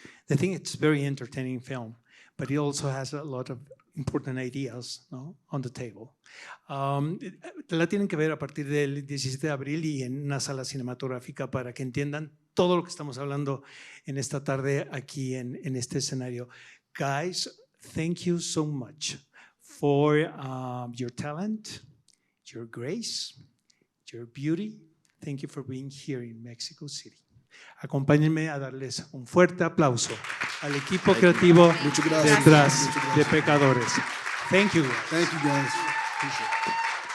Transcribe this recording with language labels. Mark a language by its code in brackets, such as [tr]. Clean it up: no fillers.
[en] I think it's a very entertaining film, but it also has a lot of important ideas, ¿no? On the table. [es] La tienen que ver a partir del 17 de abril y en una sala cinematográfica para que entiendan todo lo que estamos hablando en esta tarde aquí en este escenario. [en] Guys, thank you so much for your talent, your grace, your beauty. Thank you for being here in Mexico City. [es] Acompáñenme a darles un fuerte aplauso al equipo creativo detrás de Pecadores. [en] Thank you, guys. Thank you, guys. Appreciate it.